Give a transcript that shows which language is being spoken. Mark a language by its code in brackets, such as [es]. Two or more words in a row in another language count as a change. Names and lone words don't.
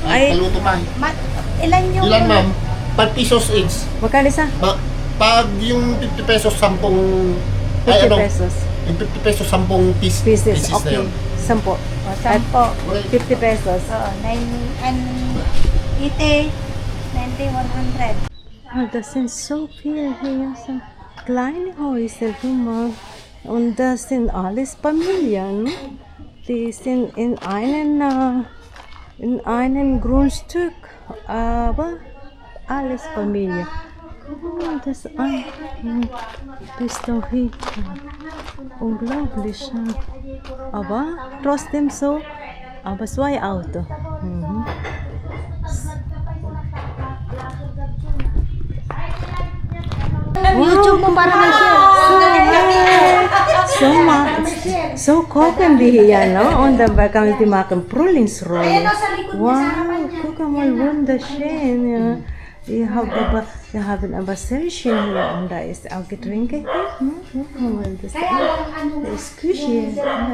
[tl] Ay, Paluto pa. Ilan yung... Ilan ma'am? 5 pesos each. magkano isa? Pag yung 50 pesos, 10... 50 pesos. Yung 50 pesos, 10 Pieces, na okay. yun. 10. O, 10 po. 50 pesos. Oo, 9... Ite. 90, 100. [de] Oh, das sind so viele hier, so kleine Häuser, guck mal. Und das sind alles Familien. Die sind in einem Grundstück, aber alles Familie. Guck mal das an. Bis dahin. Unglaublich. Aber trotzdem so, aber 2 Autos. Mhm. [tl] YouTube mo para may share. [de] So kochen wir hier, ne? Und dann kann ich die machen Frühlingsrolle. Wow, guck mal, wunderschön, ja. Wir haben aber sehr schön hier und da ist auch Getränke hier. Ne? Guck mal, das ist Küche. Ja.